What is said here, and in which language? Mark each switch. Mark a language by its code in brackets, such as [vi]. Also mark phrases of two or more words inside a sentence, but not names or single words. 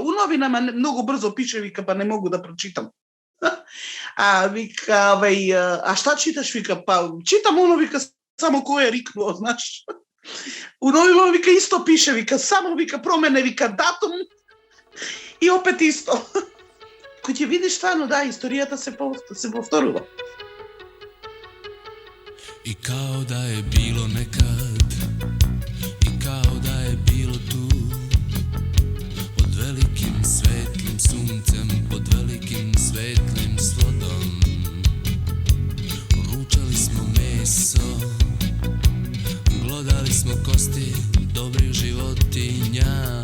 [sr] У новинама многу брзо пише, вика, па не могу да прочитам. Вика, а шта читаш, вика, па читам оно, вика, само кој е рикнуо, знаеш. У новинама, вика, исто пише, вика, само, вика, промене, вика, датум и опет исто. [mk] Кој ќе видиш стварно, да, историјата се повторува. [sr] I kao da je bilo nekad, i kao da je bilo tu, pod velikim svetlim suncem, pod velikim svetlim slodom. Ručali smo meso, glodali smo kosti dobrih životinja.